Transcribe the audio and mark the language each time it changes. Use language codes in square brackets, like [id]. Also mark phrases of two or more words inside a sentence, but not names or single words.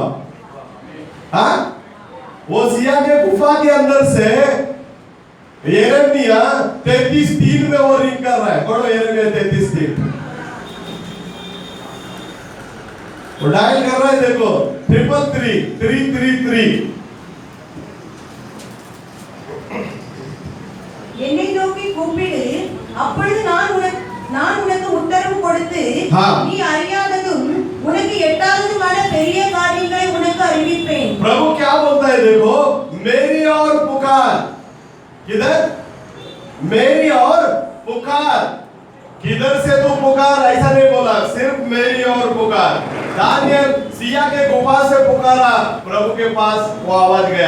[hi] हाँ, वो सिया के गुफा के अंदर से यिर्मयाह 33:3 में वो रिंग कर रहा है। पढ़ो यिर्मयाह 33:3, वो डायल कर रहा है। देखो 333 [ta] என்னை நோக்கி கூப்பிடு, அப்பொழுது நான் உனக்கு உத்தரவு கொடுத்து நீ அறியாததும் உனக்கு எட்டாததுமான பெரிய காரியங்களை உனக்கு அறிவிப்பேன்। [hi] प्रभु क्या बोलता है? देखो, मेरी और पुकार। किधर? मेरी और पुकार। किधर से तू पुकार? ऐसा नहीं बोला, सिर्फ मेरी और पुकार। दानियल सिया के गुफा से पुकारा, प्रभु के पास वो आवाज गया।